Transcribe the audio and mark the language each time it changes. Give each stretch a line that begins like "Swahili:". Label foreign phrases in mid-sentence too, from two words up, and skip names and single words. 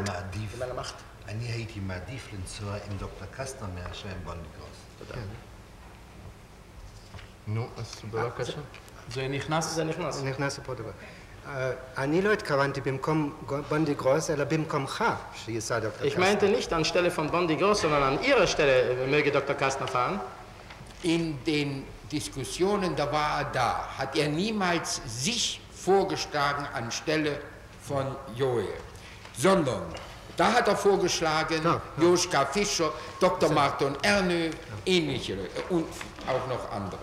Hebrew: אני הייתי מעדיף לנסוע עם דוקטור קסטנר מאשר עם בונדי גרוס. תודה. נו, אז בבקשה. זה נכנס? זה נכנס. זה נכנס לפרוטוקול. אני לא התכוונתי במקום בונדי גרוס, אלא במקומך שייסע דוקטור קסטנר.
German: Ich meinte nicht anstelle von Bondy Gross, sondern an ihrer Stelle möge Dr. Kastner fahren. In den Diskussionen der WADA hat er niemals sich vorgeschlagen anstelle von Joel, sondern da hat er vorgeschlagen, Joschka Fischer, Dr. Martin Ernö, ähnliche und auch noch andere.